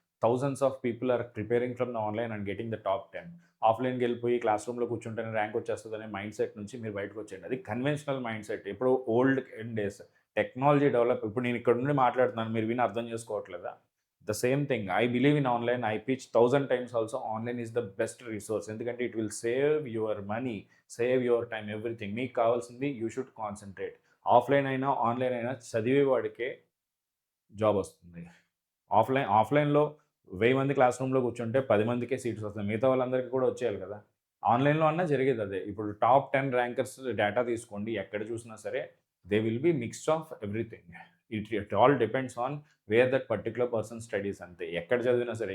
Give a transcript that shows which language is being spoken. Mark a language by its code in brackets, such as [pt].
[en] Thousands of people are preparing from the online and getting the top 10. [te] ఆఫ్లైన్కి వెళ్ళిపోయి class రూమ్లో కూర్చుంటేనే rank వచ్చేస్తుందనే mind set నుంచి మీరు బయటకు వచ్చేయండి. అది కన్వెన్షనల్ మైండ్ సెట్. ఇప్పుడు ఓల్డ్ డేస్. Technology develop. ఇప్పుడు నేను ఇక్కడ నుండి మాట్లాడుతున్నాను, మీరు విని అర్థం చేసుకోవట్లేదా? [en] The same thing. I believe in online. I pitch 1,000 times also. Online is the best resource. [te] ఎందుకంటే [en] it will save your money, save your time, everything. [te] మీకు కావాల్సింది [en] you should concentrate. [te] ఆఫ్లైన్ అయినా ఆన్లైన్ అయినా చదివే వాడికే జాబ్ వస్తుంది. ఆఫ్లైన్లో 1000 మంది క్లాస్ రూమ్‌లో కూర్చుంటే 10 మందికే సీట్స్ వస్తాయి. మిగతా వాళ్ళందరికీ కూడా వచ్చేయాలి కదా! ఆన్‌లైన్‌లో అన్నా జరిగేది అదే. ఇప్పుడు టాప్ 10 ర్యాంకర్స్ డేటా తీసుకోండి. ఎక్కడ చూసినా సరే [en] They will be mix of everything. It all depends on where that particular person studies [te] అంతే. ఎక్కడ చదివినా సరే.